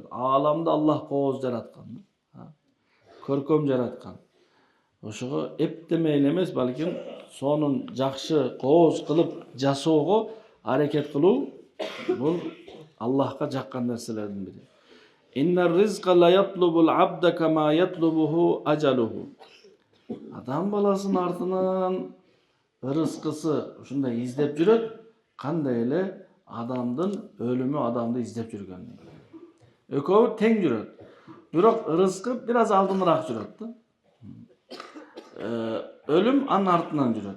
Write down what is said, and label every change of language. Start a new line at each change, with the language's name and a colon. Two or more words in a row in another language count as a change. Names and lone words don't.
Kyrgyz: Ааламда Аллах кооз жараткан. Көркөм жараткан. Ошого эптемей эле эмес, балким сонун жакшы кооз кылып жасоого аракет кылуу бул Аллахка жаккан нерселердин бири.
Arabic: إن الرزق ليطلب العبد كما يطلبه أجله.
Kyrgyz: Адам баласынын артынан ырыскысы ушундай издеп жүрөт, кандай эле адамдын өлүмү адамды издеп жүргөн. Экөө тең жүрөт. Бирок ырыскы бир аз алдыныраак жүрөт да. Өлүм анын артынан жүрөт.